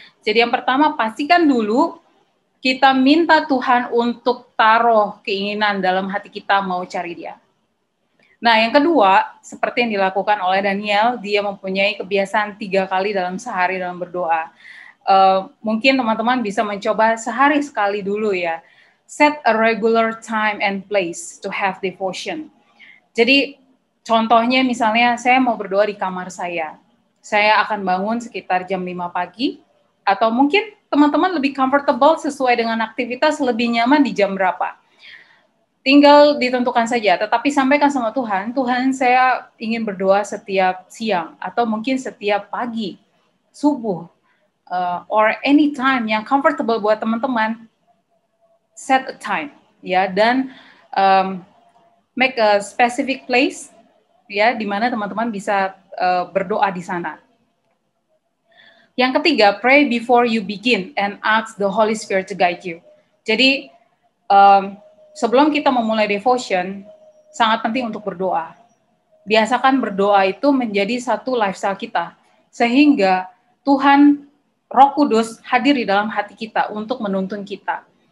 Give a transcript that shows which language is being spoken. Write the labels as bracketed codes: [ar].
[id] Jadi yang pertama, pastikan dulu kita minta Tuhan untuk taruh keinginan dalam hati kita mau cari Dia. Nah, yang kedua, seperti yang dilakukan oleh Daniel, dia mempunyai kebiasaan 3 kali dalam sehari dalam berdoa. Mungkin teman-teman bisa mencoba sehari sekali dulu ya. [en] Set a regular time and place to have devotion. [id] Jadi, contohnya misalnya saya mau berdoa di kamar saya. Saya akan bangun sekitar jam 5 pagi, atau mungkin teman-teman lebih comfortable sesuai dengan aktivitas, lebih nyaman di jam berapa. Tinggal ditentukan saja, tetapi sampaikan sama Tuhan, Tuhan saya ingin berdoa setiap siang, atau mungkin setiap pagi, subuh, [en] or any time [id] yang comfortable buat teman-teman, [en] set a time, [id] ya, dan [en] make a specific place, [id] ya, di mana teman-teman bisa berdoa di sana. [en] Yang ketiga, pray before you begin and ask the Holy Spirit to guide you. [id] Jadi, sebelum kita memulai devotion, sangat penting untuk berdoa. Biasakan berdoa itu menjadi satu lifestyle kita, sehingga Tuhan, Roh Kudus hadir di dalam hati kita untuk menuntun kita.